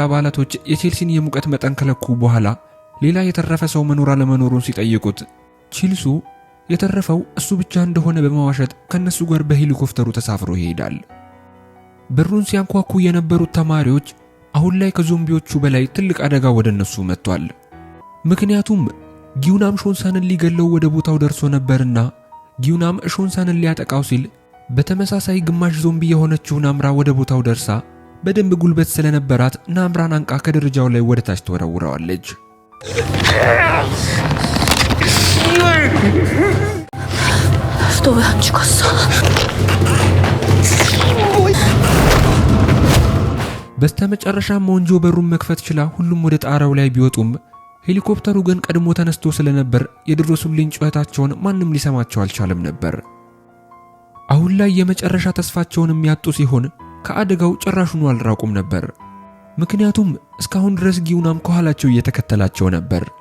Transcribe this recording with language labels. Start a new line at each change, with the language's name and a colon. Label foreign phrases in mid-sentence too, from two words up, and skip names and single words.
Amharic: አባላቶች የቼልሲን የሙቀት መጠን ከለኩ በኋላ ሌላ የተረፈ ሰው መኖር አለመኖሩን ሲጠይቁት ቺልሱ የተረፈው እሱ ብቻ እንደሆነ በመዋሸት ከነሱ ጋር በሄሊኮፕተሩ ተሳፍሮ ይሄዳል። በሩን ሲያንኳኩ የነበሩት ተማሪዎች አሁን ላይ ከዞምቢዎቹ በላይ ትልቅ አደጋ ወደ እነሱ መጥቷል። ምክንያቱም ጊዩናም ሾንሳንን ሊገለው ወደ ቦታው ደርሶ ነበርና ጊዩናም ሾንሳንን ሊያጠቃው ሲል በተመሳሳይ ግማሽ ዞምቢ የሆነችው ናምራ ወደ ቦታው ደርሳ በደንብ ጉልበት ስለነበራት ናምራን አንቃ ከደረጃው ላይ ወደ ታች ተወረውራለች።
Korean: 너 왜 안 죽었어?
Amharic: በስተመጨረሻም ሞንጆ በሩን መክፈት ችላ ሁሉም ወደ ጣራው ላይ ቢወጡም ሄሊኮፕተሩ ግን ቀድሞ ተነስቶ ስለነበር የድረሱልኝ ጩኸታቸውን ማንም ሊሰማቸው አልቻለም ነበር። አሁን ላይ የመጨረሻ ተስፋቸውን የሚያጡ ሲሆን ከአደጋው ጭራሹን አልራቁም ነበር። ምክንያቱም እስካሁን ድረስ ጊዩናም ከኋላቸው እየተከተላቸው ነበር።